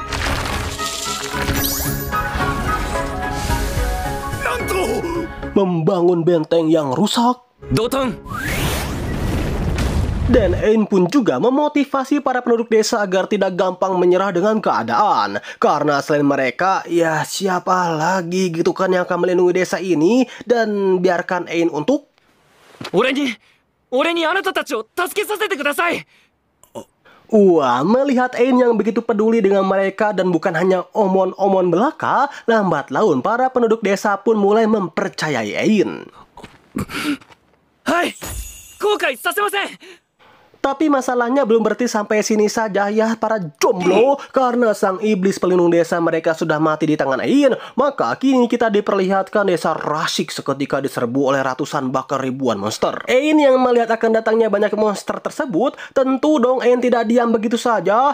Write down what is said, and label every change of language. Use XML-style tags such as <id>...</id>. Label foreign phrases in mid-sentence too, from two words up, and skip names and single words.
<id>Membangun benteng yang rusak. Doton. Dan Ein pun juga memotivasi para penduduk desa agar tidak gampang menyerah dengan keadaan. Karena selain mereka, ya siapa lagi gitu kan yang akan melindungi desa ini. Dan biarkan Ein untuk...</id> <ja>俺にあなたたちを助けさせてください。</ja> <id>Wah, melihat Ein yang begitu peduli dengan mereka dan bukan hanya omon-omon belaka, lambat laun para penduduk desa pun mulai mempercayai Ein.</id> <ja>Hai, 後悔させません。</ja> <id>Tapi masalahnya belum berhenti sampai sini saja ya para jomblo. Karena sang iblis pelindung desa mereka sudah mati di tangan Ein, maka kini kita diperlihatkan desa Rashik seketika diserbu oleh ratusan bahkan ribuan monster. Ein yang melihat akan datangnya banyak monster tersebut, tentu dong Ein tidak diam begitu saja.</id>